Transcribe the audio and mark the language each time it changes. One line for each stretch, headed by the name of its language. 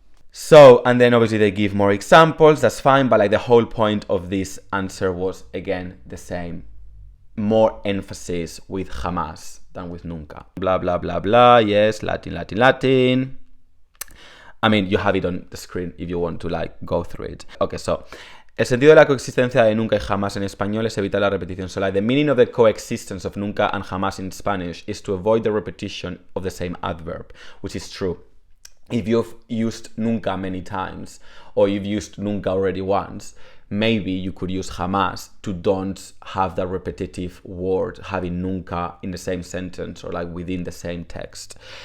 English: So, and then obviously they give more examples. That's fine. But like the whole point of this answer was, again, the same. More emphasis with jamás than with nunca. Blah, blah, blah, blah. Yes, Latin, Latin, Latin. I mean, you have it on the screen if you want to like go through it.
Spanish: Okay, so el sentido de la coexistencia de nunca y jamás en español es evitar la repetición.
English: So like the meaning of the coexistence of nunca and jamás in Spanish is to avoid the repetition of the same adverb, which is true. If you've used nunca many times or you've used nunca already once, maybe you could use jamás to don't have that repetitive word having nunca in the same sentence or like within the same text.